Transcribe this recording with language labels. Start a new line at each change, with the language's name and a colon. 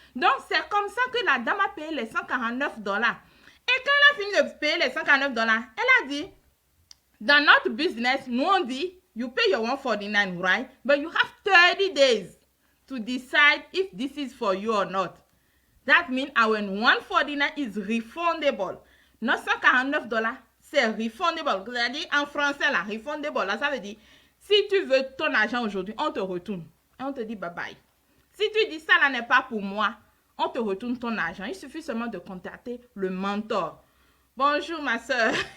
French: Donc, c'est comme ça que la dame a payé les $149. Et quand elle a fini de payer les $149, elle a dit, dans notre business, nous on dit,
English: you pay your $149, right? But you have 30 days to decide if this is for you or not. That means our $149 is refundable.
French: Notre $149, c'est refundable. C'est-à-dire, en français, là, refundable, là, ça veut dire, si tu veux ton argent aujourd'hui, on te retourne. Et on te dit bye-bye. Si tu dis ça, là, n'est pas pour moi, on te retourne ton argent. Il suffit seulement de contacter le mentor. Bonjour, ma soeur.